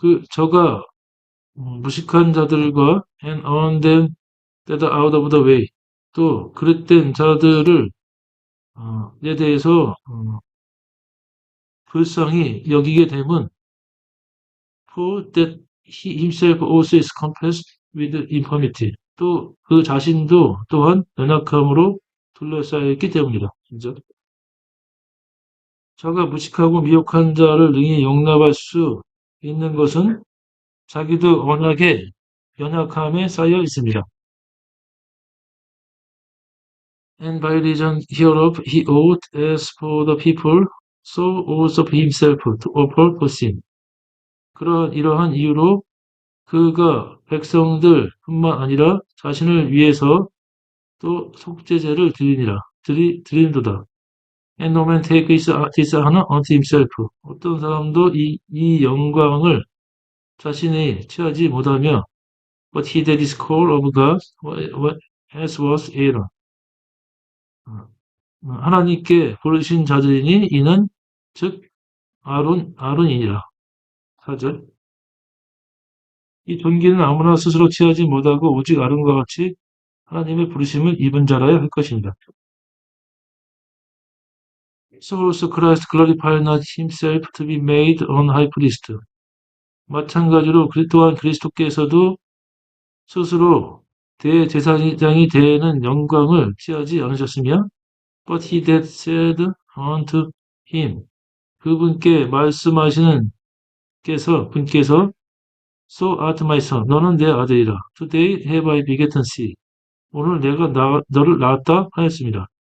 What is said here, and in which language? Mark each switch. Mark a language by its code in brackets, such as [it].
[ko] 저가 무식한 자들과 [en] and on them that are out of the way. [ko] 또 그릇된 자들을 에 대해서 불쌍히 여기게 됨은 [en] for that he himself also is compassed with infirmity. [ko] 또 그 자신도 또한 연약함으로 둘러싸여 있기 때문이다. 진짜. 저가 무식하고 미혹한 자를 능히 용납할 수 있는 것은 자기도 워낙에 연약함에 쌓여 있습니다. [en] And by reason hereof he ought, as for the people, so also himself to offer for sin. [ko] 이러한 이유로 그가 백성들 뿐만 아니라 자신을 위해서 또 속죄제를 드리는도다. [en] And no man take this honor unto himself. [ko] 어떤 사람도 이 영광을 자신이 취하지 못하며 [en] but he that is called of God as was Aaron. [ko] 하나님께 부르신 자들이니 이는 즉 아론이니라. 4절. 이 존귀는 아무나 스스로 취하지 못하고 오직 아론과 같이 하나님의 부르심을 입은 자라야 할 것입니다. [en] So also Christ glorified not himself to be made an high priest. [ko] 마찬가지로 또한 그리스도께서도 스스로 대제사장이 되는 영광을 취하지 않으셨으며 [en] But he that said unto him [ko] 그분께 말씀하시는 분께서 [en] So art my son [ko] 너는 내 아들이라 [en] Today have I begotten thee [ko] 오늘 내가 너를 낳았다 하였습니다.